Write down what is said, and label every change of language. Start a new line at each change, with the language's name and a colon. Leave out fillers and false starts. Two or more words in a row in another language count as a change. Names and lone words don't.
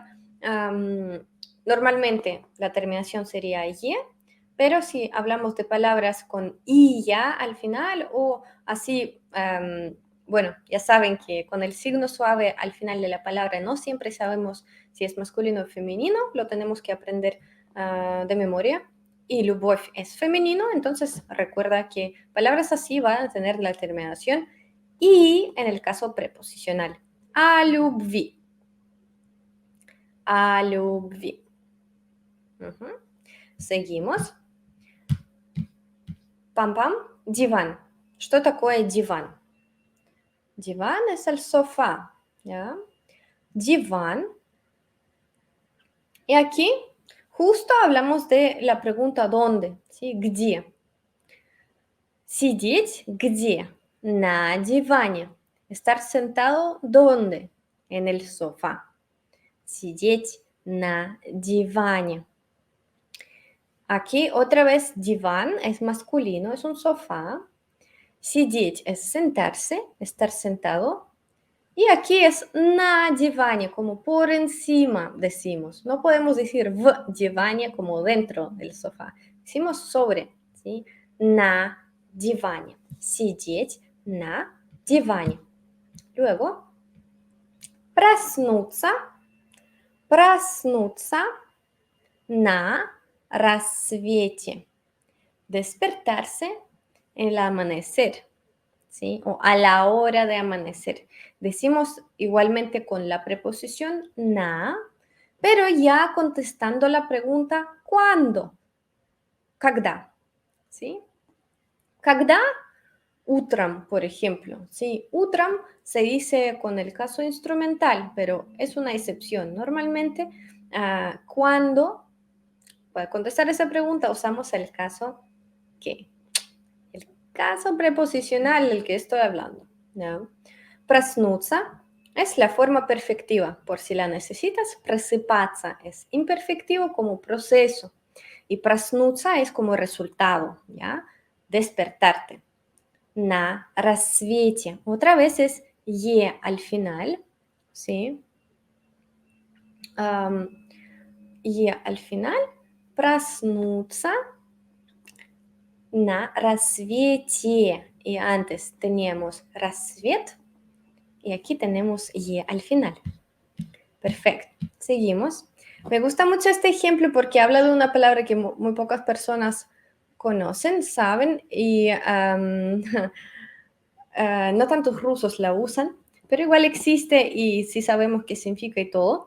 Spanish: Normalmente la terminación sería ye, pero si hablamos de palabras con i ya al final o así, bueno, ya saben que con el signo suave al final de la palabra no siempre sabemos si es masculino o femenino, lo tenemos que aprender de memoria. Y любовь es femenino, entonces recuerda que palabras así van a tener la terminación y en el caso preposicional.
Russian: A любви. A любви. Seguimos. Пам-пам. Диван. Что такое диван? Диван
Spanish: es el sofá, ¿ya?
Russian: Диван.
Spanish: Y aquí justo hablamos de la pregunta ¿dónde? ¿Sí?
Russian: ¿Где? Сидеть где? На диване.
Spanish: Estar sentado, ¿dónde? En el sofá.
Russian: Сидеть на диване.
Spanish: Aquí otra vez diván es masculino, es un sofá. Сидеть es sentarse, estar sentado. Y aquí es
Russian: на диване,
Spanish: como por encima decimos. No podemos decir
Russian: в диване
Spanish: como dentro del sofá. Decimos sobre, ¿sí?
Russian: На диване. Сидеть на диване. Luego, проснуться. Проснуться на рассвете.
Spanish: Despertarse en el amanecer, ¿sí? O a la hora de amanecer. Decimos igualmente con la preposición na, pero ya contestando la pregunta ¿cuándo?
Russian: Когда, ¿sí? Когда утром,
Spanish: por ejemplo, ¿sí? Утром se dice con el caso instrumental, pero es una excepción. Normalmente, cuando, para contestar esa pregunta, usamos el caso que, el caso preposicional del que estoy hablando, ¿no? Проснуться es la forma perfectiva, por si la necesitas. Просыпаться es imperfectivo como proceso. Y проснуться es como resultado, ¿ya? Despertarte.
Russian: На рассвете.
Spanish: Otra vez es «е» al final, ¿sí? «Е» al final.
Russian: Проснуться на рассвете.
Spanish: Y antes teníamos рассвет. Y aquí tenemos «е» al final. Perfecto. Seguimos. Me gusta mucho este ejemplo porque habla de una palabra que muy pocas personas conocen, saben, y no tantos rusos la usan, pero igual existe y sí sabemos qué significa y todo.